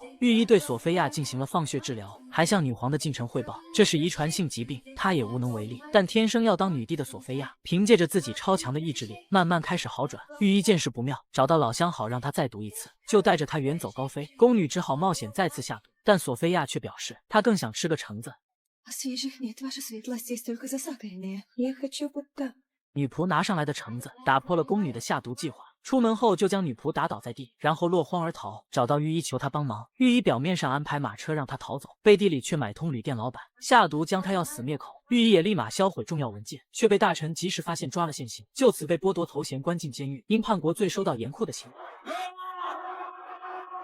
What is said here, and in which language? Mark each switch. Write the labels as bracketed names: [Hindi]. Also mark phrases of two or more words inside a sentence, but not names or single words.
[Chinese] 御医对索菲亚进行了放血治疗，还向女皇的近臣汇报，这是遗传性疾病，她也无能为力。但天生要当女帝的索菲亚，凭借着自己超强的意志力，慢慢开始好转。御医见势不妙，找到老相好让他再毒一次，就带着他远走高飞。宫女只好冒险再次下毒，但索菲亚却表示，她更想吃个橙子。 [Russian] Свежих нет, ваша светлость, есть только засахаренные. Я хочу будто. [Chinese] 女仆拿上来的橙子打破了宫女的下毒计划，出门后就将女仆打倒在地，然后落荒而逃。找到御医求他帮忙，御医表面上安排马车让他逃走，背地里却买通旅店老板，下毒将他要死灭口。御医也立马销毁重要文件，却被大臣及时发现抓了现行，就此被剥夺头衔关进监狱，因叛国罪受到严酷的刑罚。